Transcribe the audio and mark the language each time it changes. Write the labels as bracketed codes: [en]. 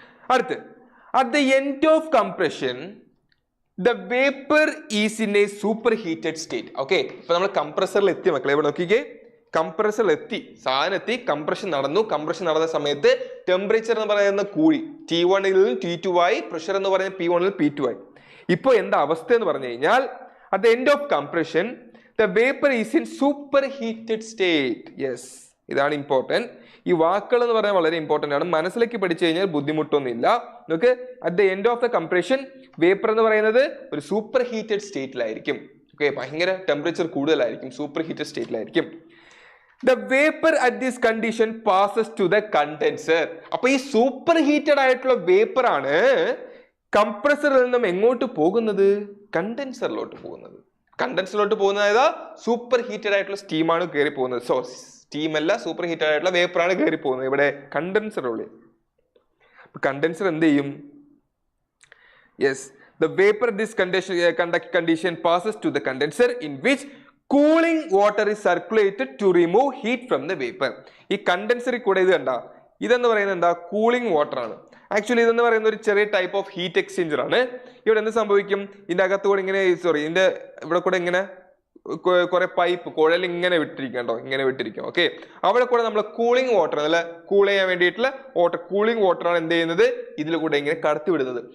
[en] അടുത്ത്, at the end of compression the vapor is in a superheated state. [ml] Okay, ഇപ്പൊ നമ്മൾ കംപ്രസറിൽ എത്തി മക്കളെ. ഇവിടെ നോക്കിക്കേ, കംപ്രസറിൽ എത്തി, സാധനം എത്തി, കംപ്രഷൻ നടന്നു. കംപ്രഷൻ നടന്ന സമയത്ത് ടെമ്പറേച്ചർ എന്ന് പറയുന്നത് കൂടി, T1 ൽ നിന്ന് T2 ആയി. പ്രഷർ എന്ന് പറയുന്നത് P1 ൽ P2 ആയി. ഇപ്പൊ എന്താ അവസ്ഥ എന്ന് പറഞ്ഞു കഴിഞ്ഞാൽ [en] at the end of compression the vapor is in superheated state. [ml] Yes, ഇതാണ് ഇമ്പോർട്ടന്റ്. ഈ വാക്കുകൾ എന്ന് പറയാൻ വളരെ ഇമ്പോർട്ടന്റ് ആണ്. മനസ്സിലേക്ക് പഠിച്ചു കഴിഞ്ഞാൽ ബുദ്ധിമുട്ടൊന്നുമില്ല. നമുക്ക് [en] at the end of the compression vapour [ml] എന്ന് പറയുന്നത് ഒരു സൂപ്പർ ഹീറ്റഡ് സ്റ്റേറ്റിലായിരിക്കും. ഓക്കെ, ഭയങ്കര ടെമ്പറേച്ചർ കൂടുതലായിരിക്കും, super heated സ്റ്റേറ്റിലായിരിക്കും. [en] The vapour at this condition passes to the condenser. [ml] അപ്പൊ ഈ സൂപ്പർ ഹീറ്റഡ് ആയിട്ടുള്ള വേപ്പർ ആണ് കംപ്രസറിൽ നിന്നും എങ്ങോട്ട് പോകുന്നത്? കണ്ടൻസറിലോട്ട് പോകുന്നത്. കണ്ടൻസറിലോട്ട് പോകുന്നത് ഏതാ? സൂപ്പർ ഹീറ്റഡ് ആയിട്ടുള്ള സ്റ്റീമാണ് കയറി പോകുന്നത്. സോ സ്റ്റീം അല്ല, സൂപ്പർ ഹീറ്റഡ് ആയിട്ടുള്ള വേപ്പറാണ് കയറി പോകുന്നത്. ഇവിടെ കണ്ടൻസറുള്ളിൽ. കണ്ടൻസർ എന്ത് ചെയ്യും? [en] Yes, the vapor this condition passes to the condenser in which cooling water is circulated to remove heat from the vapor. [ml] ഈ കണ്ടൻസറിൽ കൂടെ ഇത് കണ്ട, ഇതെന്ന് പറയുന്നത് എന്താ? കൂളിംഗ് വാട്ടർ ആണ്. ആക്ച്വലി ഇതെന്ന് പറയുന്ന ഒരു ചെറിയ ടൈപ്പ് ഓഫ് ഹീറ്റ് എക്സ്ചേഞ്ചർ ആണ്. ഇവിടെ എന്ത് സംഭവിക്കും, ഇതിന്റെ അകത്തുകൂടെ ഇങ്ങനെ ഇതിന്റെ ഇവിടെ കൂടെ ഇങ്ങനെ കുറെ പൈപ്പ് കുഴൽ ഇങ്ങനെ വിട്ടിരിക്കണ്ടോ, ഇങ്ങനെ വിട്ടിരിക്കും. ഓക്കെ, അവിടെ കൂടെ നമ്മൾ കൂളിംഗ് വാട്ടർ, നല്ല കൂൾ ചെയ്യാൻ വേണ്ടിയിട്ടുള്ള വാട്ടർ, കൂളിംഗ് വാട്ടർ ആണ് എന്ത് ചെയ്യുന്നത്, ഇതിൽ കൂടെ ഇങ്ങനെ കടത്തി വിടുന്നത്.